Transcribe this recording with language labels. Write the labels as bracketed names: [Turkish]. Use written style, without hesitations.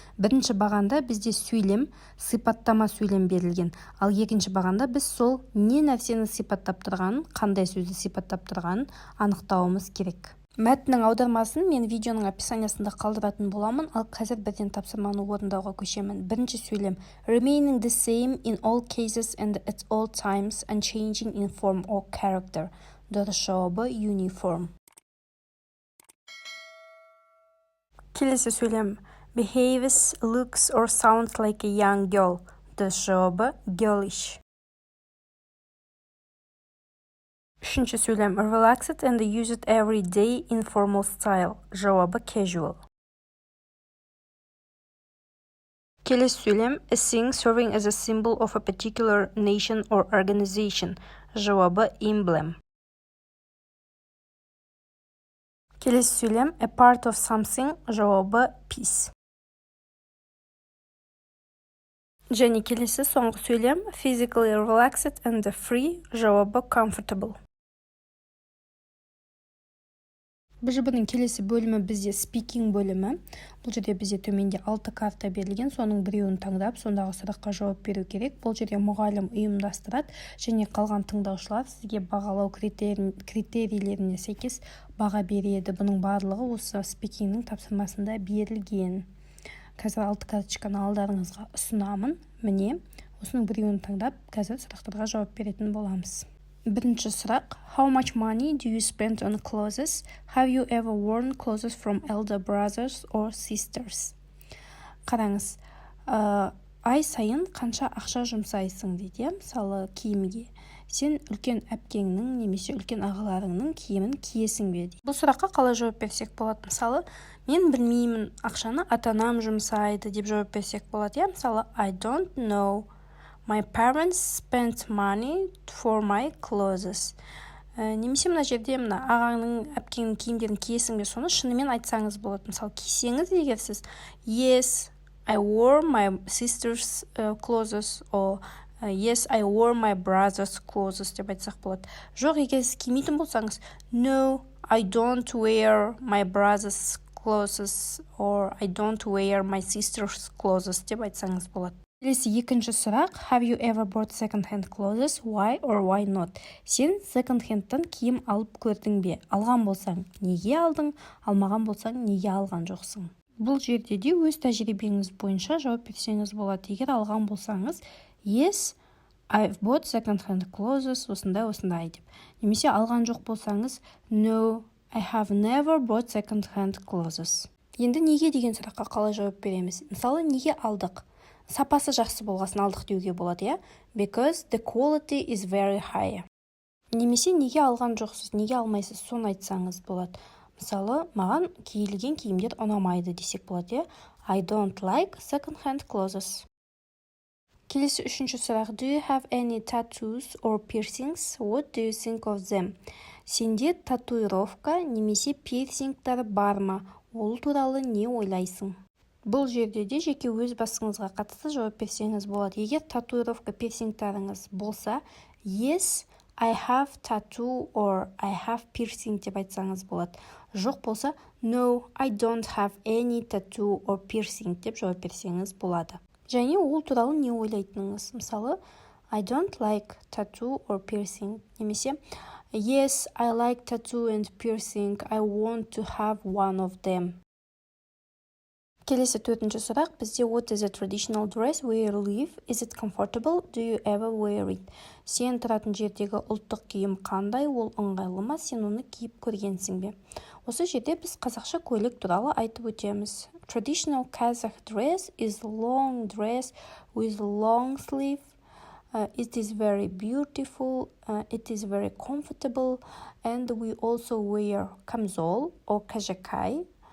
[Kazakh] Бірінші бағанда бізде сөйлем, сипаттама сөйлем берілген. Ал екінші бағанда біз сол не нәрсені сипаттап тұрғанын, қандай сөзді сипаттап тұрғанын анықтауымыз керек. Мәтіннің аудармасын мен видеоның описаниясында қалдыратын боламын, ал қазір бірден тапсырманы орындауға көшемін. Бірінші сөйлем. [English] Remaining the same in all cases and at all times and changing in form or character. [Kazakh] Дұрыс жауабы uniform. Келесі сөйлем. [English] Behaves, looks or sounds like a young girl. [Kazakh] Дұрыс жауабы girlish. Үшінші сөйлем. [English] Relaxed and used every day in formal style. [Kazakh] Жауабы casual. Келесі сөйлем. [English] A thing serving as a symbol of a particular nation or organization. [Kazakh] Жауабы emblem. Келесі сөйлем. [English] A part of something. [Kazakh] Жауабы piece. Және келесі соңғы сөйлем. [English] Physically relaxed and free. [Kazakh] Жауабы comfortable. БЖБ-ның келесі бөлімі бізде speaking бөлімі. Бұл жерде бізде төменде 6 карта берілген, соның біреуін таңдап, сондағы сұраққа жауап беру керек. Бұл жерде мұғалім ұйымдастырады және қалған тыңдаушылар сізге бағалау критерийлеріне сәйкес баға береді. Бұның барлығы осы speaking-ның тапсырмасында берілген. Қазір 6 карточканы алдарыңызға ұсынамын. Міне, осының біреуін таңдап, қазір сұрақтарға жауап беретін боламыз. Бірінші сұрақ. [English] How much money do you spend on clothes? Have you ever worn clothes from elder brothers or sisters? [Kazakh] Қараңыз, ай сайын қанша ақша жұмсайсың дейді, мысалы киімге. Сен үлкен әпкеңнің немесе үлкен ағаларыңның киімін киесің бе дейді. Бұл сұраққа қалай жауап берсек болады? Мысалы, мен білмеймін, ақшаны ата-анам жұмсайды деп жауап берсек болады. Мысалы, [English] I don't know. My parents spent money for my clothes. [Kazakh] Немесе мына жерде ағаңның, әпкеңнің киімдерін киесің бе, соны шынымен айтсаңыз болады. Мысалы, кисеңіз егер сіз [English] Yes, I wore my sister's clothes or Yes, I wore my brother's clothes [Kazakh] деп айтсақ болады. Жоқ, егер сіз кимейтін болсаңыз [English] No, I don't wear my brother's clothes or I don't wear my sister's clothes [Kazakh] деп айтсаңыз болады. Келесі екінші сұрақ. [English] Have you ever bought second-hand clothes? Why or why not? [Kazakh] Сен second-hand'тан киім алып көрдің бе? Алған болсаң, неге алдың? Алмаған болсаң, неге алған жоқсың? Бұл жерде де өз тәжірибеңіз бойынша жауап берсеңіз болады. Егер алған болсаңыз, [English] Yes, I've bought second-hand clothes, [Kazakh] осындай деп. Немесе алған жоқ болсаңыз, [English] No, I have never bought second-hand clothes. [Kazakh] Енді неге деген сұраққа қалай жауап береміз? Мысалы, неге алдық? Сапасы жақсы болғасын алдық деуге болады, иә? [English] Because the quality is very high. [Kazakh] Немесе неге алған жоқсыз, неге алмайсыз, соны айтсаңыз болады. Мысалы, маған киілген киімдер ұнамайды десек болады, иә? [English] I don't like second-hand clothes. [Kazakh] Келесі үшінші сұрақ. [English] Do you have any tattoos or piercings? What do you think of them? [Kazakh] Сенде татуировка немесе пирсингтар бар ма? Ол туралы не ойлайсың? Бұл жерде де жеке өз басыңызға қатысты жауап берсеңіз болады. Егер татуировка пирсингтарыңыз болса, [English] Yes, I have tattoo or I have piercing [Kazakh] деп айтсаңыз болады. Жоқ болса, [English] No, I don't have any tattoo or piercing [Kazakh] деп жауап берсеңіз болады. Және ол туралы не ойлайтыныңыз. Мысалы, [English] I don't like tattoo or piercing. [Kazakh] Немесе, [English] Yes, I like tattoo and piercing. I want to have one of them. [Kazakh] Келесі төртінші сұрақ. Бізде [English] What is a traditional dress where you live? Is it comfortable? Do you ever wear it? [Kazakh] Сен тұратын жердегі ұлттық киім қандай? Ол ыңғайлы ма? Сен оны киіп көргенсің бе? Осы жерде біз қазақша көйлек туралы айтып өтеміз. [English] Traditional Kazakh dress is a long dress with long sleeve. It is very beautiful. It is very comfortable. And we also wear камзол or кажакай.